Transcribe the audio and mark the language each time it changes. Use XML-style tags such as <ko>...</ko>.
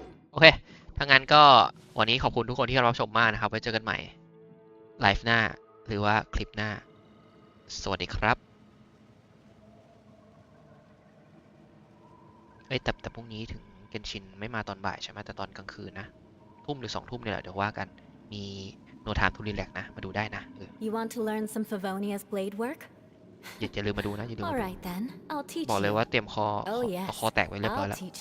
<th>โอเคถ้างั้นก็วันนี้ขอบคุณทุกคนที่รับชมมากนะครับไว้เจอกันใหม่ไลฟ์หน้าหรือว่าคลิปหน้าสวัสดีครับแต่พรุ่งนี้ถึงเกนชินไม่มาตอนบ่ายใช่ไหมแต่ตอนกลางคืนนะทุ่มหรือ2 ทุ่มเนี่ยเดี๋ยวว่ากันมีโนทามทูรีแลกนะมาดูได้นะ</th> <en>You want to learn some Favonia's blade work?</en> <th>อย่าลืมมาดูนะอย่าลืมมาดู</th> <en>Alright then, I'll teach you.</en> <th>บอกเลยว่าเตรียมคอแตกไว้เรียบร้อยแล้ว</th>